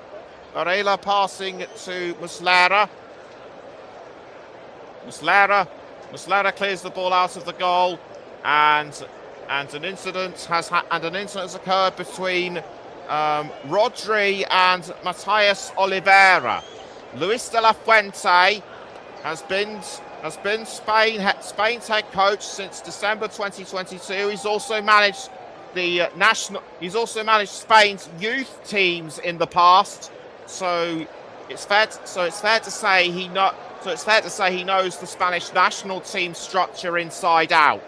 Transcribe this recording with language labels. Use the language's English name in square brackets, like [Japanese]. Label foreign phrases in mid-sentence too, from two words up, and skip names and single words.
[English] Varela passing to Muslera. Muslera clears the ball out of the goal, and an incident has occurred between Rodri and Matias Oliveira. Luis de la Fuente has been Spain's head coach since December 2022. He's also managed Spain's youth teams in the past. So it's fair to say So it's fair to say he knows the Spanish national team structure inside out.